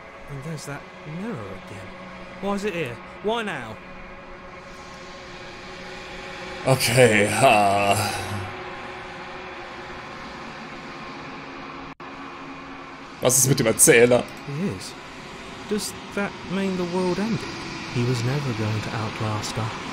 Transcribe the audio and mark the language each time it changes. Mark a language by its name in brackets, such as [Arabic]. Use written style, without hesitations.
[English] And there's that mirror again. Why is it here? Why now? [German] Okay, Was ist mit dem Erzähler? [English] He is. Does that mean the world ended? He was never going to outlast us.